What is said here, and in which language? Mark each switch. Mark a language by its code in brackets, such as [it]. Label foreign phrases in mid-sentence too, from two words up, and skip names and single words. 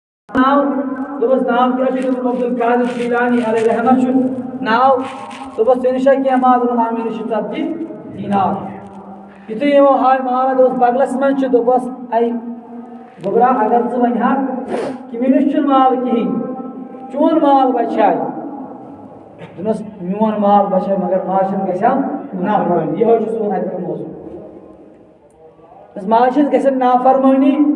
[ks] ناو دوبس نام کیا چھُ دوٚپُن عبد القادر جیلانی علیہ رحمت چھُ ناو دوبس ژےٚ نِش چھا کینٛہہ مال دوٚپُن مےٚ نِش چھُ 40 دینار یُتھُے یِمو ہاے مال دوٚپُس بغلس منٛز چھُ دوٚپُس اے گوٚبرا اگر ژٕ وَنہَکھ کہِ مےٚ نِش چھُنہٕ مال کِہیٖنۍ چون مال بچاے دوٚپنَس میون مال بچاے مگر ماجہِ گژھِ نافرمٲنی یِہوے چھُ سون اَتہِ پٮ۪ٹھ موضوٗع ماجہِ ہٕنٛز گژھن نافرمٲنی